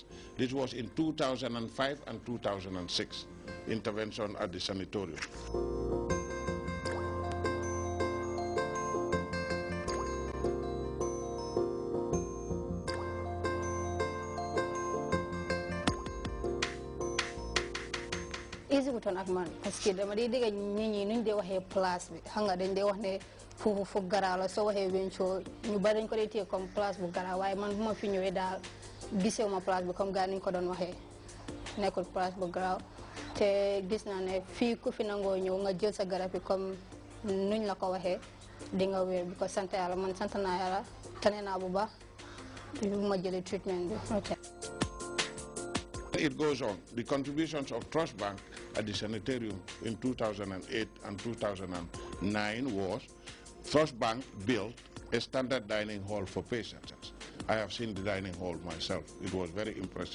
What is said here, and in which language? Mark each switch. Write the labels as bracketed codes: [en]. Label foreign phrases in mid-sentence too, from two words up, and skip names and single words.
[en] This was in 2005 and 2006, intervention at the sanatorium. [wo] Easy wutoon ak man parce que dama dee dégg nit ñi nuñ dee waxee place bi xam nga dañ dee wax ne foofu fu garaaw la soo waxee wencoo ñu bari dañ ko dee téye comme place bu garaaw waaye man bu ma fi ñëwee daal gisewu ma place bi comme gars niñ ko doon waxee nekkul place bu garaaw te gis naa ne fii ku fi nangoo ñëw nga jël sa garab yi comme nuñ la ko waxee di nga wér bi ko sant yàlla man sant naa yàlla tane naa bu baax bu ma jëlee treatment bi. [en] It goes on. The contributions of Trust Bank at the sanitarium in 2008 and 2009 was Trust Bank built a standard dining hall for patients. I have seen the dining hall myself. It was very impressive.